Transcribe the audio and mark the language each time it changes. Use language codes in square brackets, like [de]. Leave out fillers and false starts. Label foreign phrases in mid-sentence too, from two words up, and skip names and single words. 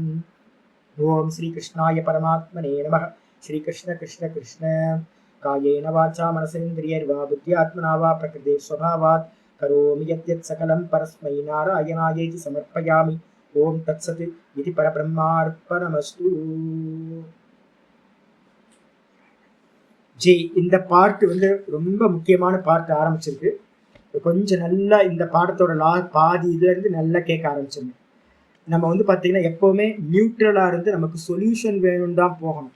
[sa] ओम श्रीकृष्णाय परमात्मने नमः. श्रीकृष्ण कृष्ण कृष्ण. कायेन वाचा मनसेन्द्रियैर्वा बुद्ध्यात्मना वा प्रकृते स्वभावात् करोमि यद्यत् सकलं परस्मै नारायणायेति समर्पयामि. ओम तत्सत् इति परब्रह्मार्पणमस्तु. [ta] ஜி இந்த பார்ட் ரொம்ப முக்கியமான பார்ட் ஆரம்பிச்சிருக்கு. கொஞ்சம் நல்லா இந்த பாடத்தோட பாதி இதுல இருந்து நல்லா கேட்க ஆரம்பிச்சிருங்க. நம்ம பார்த்தீங்கன்னா எப்பவுமே நியூட்ரலா இருந்து நமக்கு சொல்யூஷன் வேணும்னு தான் போகணும்.